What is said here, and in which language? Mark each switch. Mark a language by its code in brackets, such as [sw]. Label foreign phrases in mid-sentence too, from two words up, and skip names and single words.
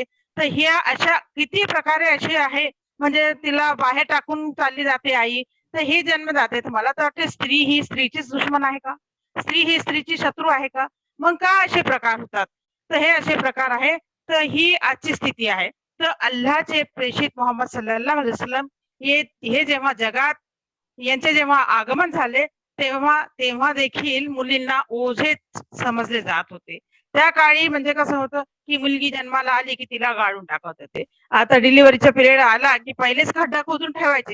[mr] तर ह्या अशा किती प्रकारे असे आहे, म्हणजे तिला बाहेर टाकून चालली जाते आई. तर ही जन्म जाते. तर मला तर वाटते स्त्री ही स्त्रीचीच दुश्मन आहे का? स्त्री ही स्त्रीची शत्रू आहे का? मग का असे प्रकार होतात? तर हे असे प्रकार आहे. तर ही आजची स्थिती आहे. तर अल्लाहचे प्रेषित मोहम्मद [ar] صلى الله عليه وسلم [mr] हे जेव्हा जगात यांचे जेव्हा आगमन झाले तेव्हा तेव्हा देखील मुलींना ओझेच समजले जात होते. त्या काळी म्हणजे कसं होतं की मुलगी जन्माला आली की तिला गाळून टाकत होते. आता [en] deliverycha period [mr] आला की पहिलेच खड्डा खोदून ठेवायचे.